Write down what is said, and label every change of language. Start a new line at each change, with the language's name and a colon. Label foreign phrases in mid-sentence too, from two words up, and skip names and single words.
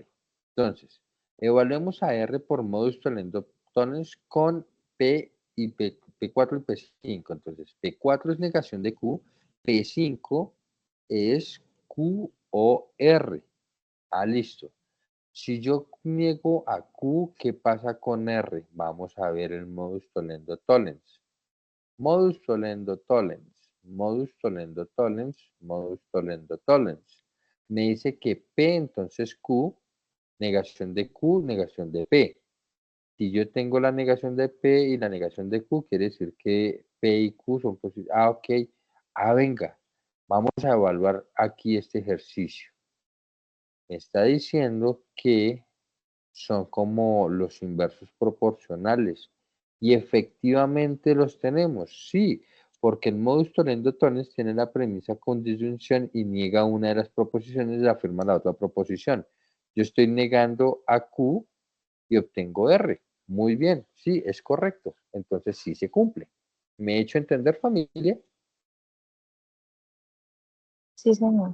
Spanish: Entonces, evaluemos a R por
Latin: modus tollens
Spanish: con P y P4 y P5. Entonces, P4 es negación de Q, P5 es Q o R. Listo. Si yo niego a Q, ¿qué pasa con R? Vamos a ver el
Latin: modus tollendo tollens. Modus tollendo tollens, modus tollendo tollens, modus tollendo tollens.
Spanish: Me dice que P, entonces Q, negación de Q, negación de P. Si yo tengo la negación de P y la negación de Q, quiere decir que P y Q son posibles. Ok. Venga, vamos a evaluar aquí este ejercicio. Me está diciendo que son como los inversos proporcionales. Y efectivamente los tenemos, sí, porque el
Latin: modus tollendo tollens
Spanish: tiene la premisa con disyunción y niega una de las proposiciones y afirma la otra proposición. Yo estoy negando a Q y obtengo R. Muy bien, sí, es correcto. Entonces sí se cumple. ¿Me he hecho entender, familia? Sí, señor.